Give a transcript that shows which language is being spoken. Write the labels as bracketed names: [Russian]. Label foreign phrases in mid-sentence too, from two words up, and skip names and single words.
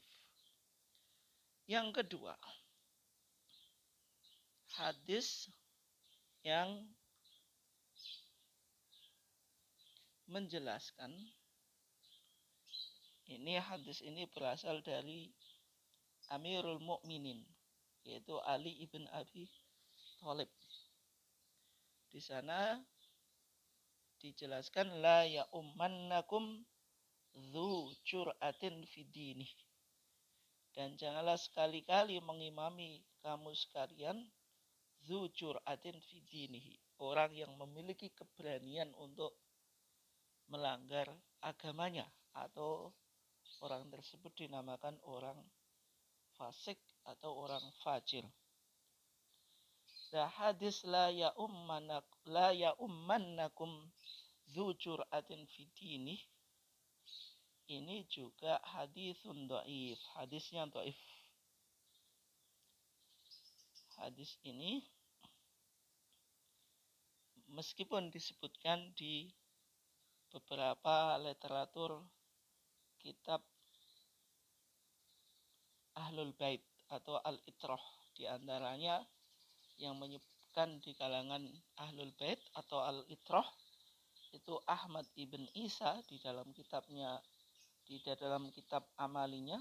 [Indonesian] Yang kedua, hadis yang menjelaskan, ini hadis ini berasal dari Amirul Mukminin, yaitu Ali ibn Abi Thalib. Di sana dijelaskan [Arabic] la ya'ummannakum dzu jur'atin fidini, [Indonesian] dan janganlah sekali-kali mengimami kamu sekalian [Arabic] dzu jur'atin fidinihi, [Indonesian] orang yang memiliki keberanian untuk melanggar agamanya, atau orang tersebut dinamakan orang fasik atau orang fajir. Hadis [Arabic] la ya'ummannakum dzu jur'atin fidini, [Indonesian] ini juga [Arabic] hadisun dhaif, [Indonesian] hadisnya dhaif. Hadis ini meskipun disebutkan di beberapa literatur kitab Ahlul Bait atau Al-Itrah, di antaranya yang menyebutkan di kalangan Ahlul Bait atau Al-Itrah itu Ahmad ibn Isa di dalam kitabnya, di dalam kitab amalinya.